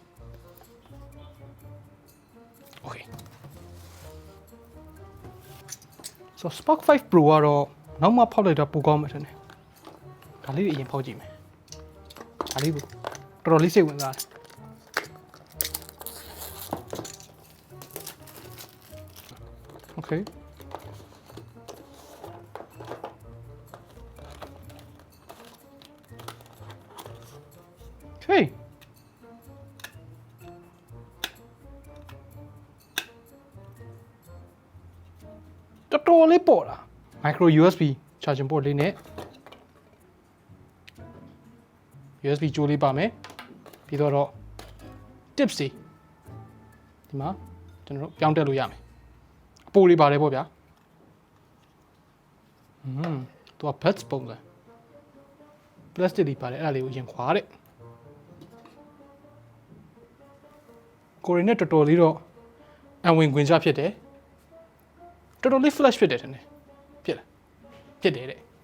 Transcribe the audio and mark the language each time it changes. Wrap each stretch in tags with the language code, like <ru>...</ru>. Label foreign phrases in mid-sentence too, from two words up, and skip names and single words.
<en>Okay So</en> <my>Spark 5 Pro ကတော့နောက်မှဖောက်လိုက်တော့ပိုကောင်းမှာထင်တယ်ဒါလေးတွေအရင်ဖောက်ကြည့်မယ်ဒါလေးကိုတော်တော်လေးစိတ်ဝင်စားတယ်</my> <en>Okay Okay</en> <my>တော်တော်လေးပေါ်လာ</my> <en>micro USB charging port</en> <my>လေးနဲ့ USB ကြိုးလေးပါမယ်ပြီးတော့ tips တွေဒီမှာကျွန်တော်တို့ပြောင်းတက်လို့ရမယ်အပိုးလေးပါတယ်ပေါ့ဗျာ သူက buds ပုံစံ plastic တွေပါတယ်အဲ့ဒါလေးကိုရင်ခွာတဲ့ကိုရီနဲ့တော်တော်လေးတော့အဝင်ခွင်ကြဖြစ်တယ်တော်တော်လေး flash ဖြစ်တယ်ထင်တယ်ဖြစ်လားဖြစ်တယ်တဲ့</my>